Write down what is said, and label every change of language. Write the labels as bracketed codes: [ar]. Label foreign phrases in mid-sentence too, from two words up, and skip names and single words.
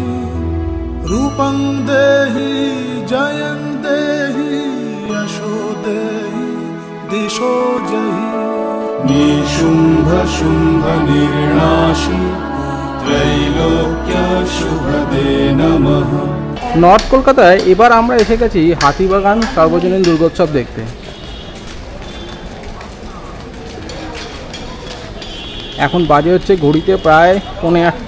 [sa] रूपं देहि जयं देहि यशो देहि दिशो जहि। निशुम्भ शुम्भ निर्णाशि त्रैलोक्य शुभदे नमः। [bn] নর্থ কলকাতায় এবার আমরা এসে গেছি হাতিবাগান সার্বজনীন দুর্গোৎসব দেখতে। এখন বাজে হচ্ছে ঘড়িতে প্রায় 8:45।